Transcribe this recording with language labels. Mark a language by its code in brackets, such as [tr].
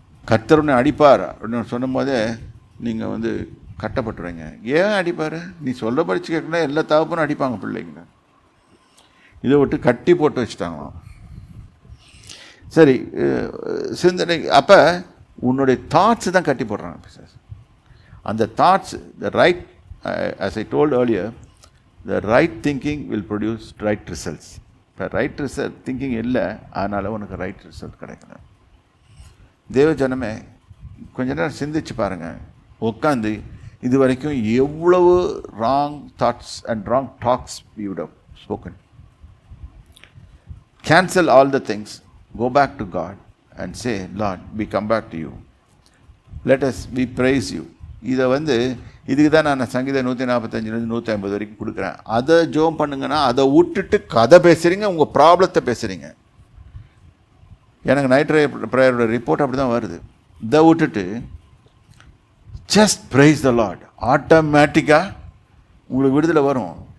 [ta] கர்த்தருன்னு அடிப்பார் அப்படின்னு சொன்னும் போதே நீங்கள் கட்டப்பட்டுருவீங்க. ஏன் அடிப்பார்? நீ சொல்ல படித்து கேட்கணும். எல்லா தகப்பனும் அடிப்பாங்க பிள்ளைங்க. இதை விட்டு கட்டி போட்டு வச்சுட்டாங்களாம். சரி, சிந்தனை. அப்போ உன்னுடைய தாட்ஸ் தான் கட்டி போடுறாங்க. [en] அந்த thoughts, the right, as I told earlier, the right thinking will produce right results. இப்போ right result thinking இல்லை, அதனால் உனக்கு right result கிடைக்கல. [ta] தேவ ஜனமே, கொஞ்ச நேரம் சிந்திச்சு பாருங்கள். உட்காந்து இது வரைக்கும் எவ்வளவு [en] Wrong thoughts and wrong talks we would have spoken. Cancel all the things, go back to God and say, Lord, we come back to you. We praise you. [ta] இதுக்கு தான் நான் சங்கீதம் 145 150 வரைக்கும் கொடுக்குறேன். அதை ஜோம் பண்ணுங்கன்னா, அதை விட்டுட்டு கதை பேசுகிறீங்க, உங்கள் ப்ராப்ளத்தை பேசுகிறீங்க. எனக்கு நைட் ப்ரேயரோட ரிப்போர்ட் அப்படி தான் வருது. இதை விட்டுட்டு [en] just praise the Lord, [ta] ஆட்டோமேட்டிக்காக உங்களுக்கு விடுதலை வரும்.